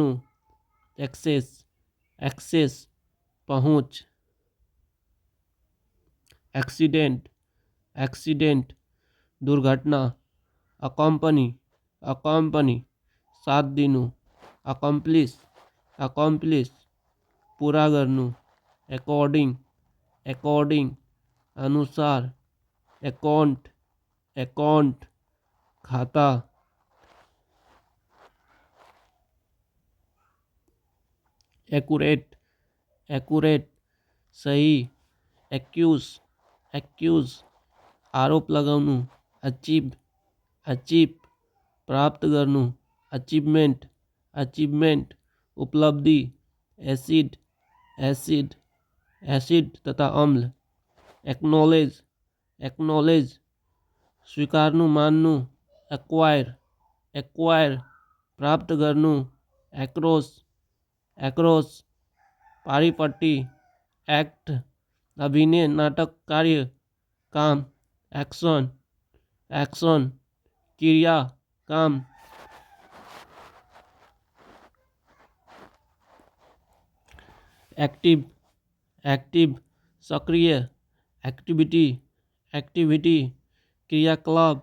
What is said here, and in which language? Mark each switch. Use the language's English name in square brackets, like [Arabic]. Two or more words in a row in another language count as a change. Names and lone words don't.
[English] access, access पहुँच। accident, accident दुर्घटना। accompany, accompany [Nepali] साथ दिनु। [English] accomplish, accomplish [Nepali] पूरा गर्नु। [English] according, according अनुसार। account, account खाता। accurate, accurate सही। accuse, accuse [Nepali] आरोप लगाउनु। [English] achieve, achieve [Nepali] प्राप्त गर्नु। [English] achievement, achievement उपलब्धि। acid, acid acid तथा अम्ल। acknowledge, acknowledge [Nepali] स्वीकार्नु, मान्नु। [English] acquire, acquire [Nepali] प्राप्त गर्नु। [English] across, across पारिपट्टि। [Nepali] एक्ट अभिनय, नाटक, कार्य, काम। [English] action, action [Nepali] क्रिया, काम। [English] active, active सक्रिय। activity, activity क्रियाकलाप।